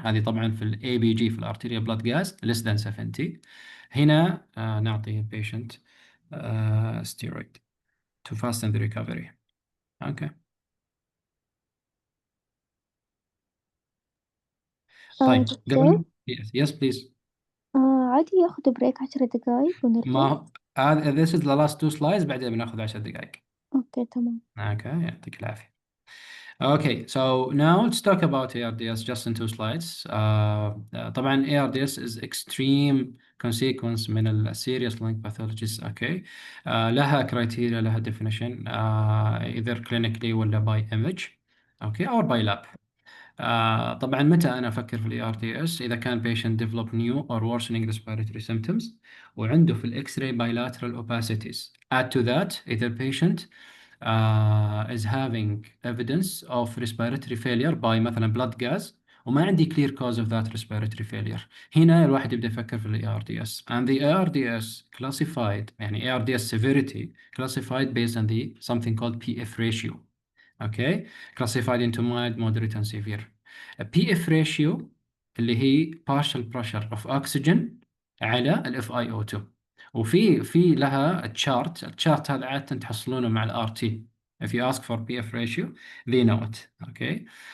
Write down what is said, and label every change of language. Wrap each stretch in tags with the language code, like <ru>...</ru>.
<ar>هذه طبعا في ال ABG في الارتيريا</ar> <en>blood gas less than 70.</en> <ar>هنا نعطي</ar> <en>patient steroid to fasten the recovery. Okay.</en> <ar>طيب دكتور</ar> <en>yes please.</en> <ar>عادي ياخد بريك 10 دقايق ونرجع.</ar> <en>ما this is the last two slides</en> <ar>بعدين بناخذ 10 دقائق. اوكي تمام. Okay, يعطيك العافية.</ar> <en>Okay, so now let's talk about ARDS just in two slides. طبعا ARDS is extreme consequence</en> <ar>من ال</ar> <en>serious lung pathologies. Okay, لها criteria, لها definition, either clinically ولا by image, okay, or by lab.</en> <ar>طبعا متى أنا أفكر في ال ARDS؟ إذا كان</ar> <en>patient develop new or worsening respiratory symptoms</en> <ar>وعنده في ال X-ray</ar> <en>bilateral opacities. Add to that, either patient is having evidence of respiratory failure by مثلا blood gas</en> <ar>وما عندي</ar> <en>clear cause of that respiratory failure.</en> <ar>هنا الواحد يبدأ يفكر في ال ARDS.</ar> <en>And the ARDS classified, يعني ARDS severity classified based on the something called PF ratio. Okay, classified into mild, moderate and severe. A PF ratio اللي هي partial pressure of oxygen على ال FiO2.</en> <ar>وفي لها تشارت، التشارت هذا عادة تحصلونه مع ال RT.</ar> <en>If you ask for PF ratio, they know it. Okay.</en>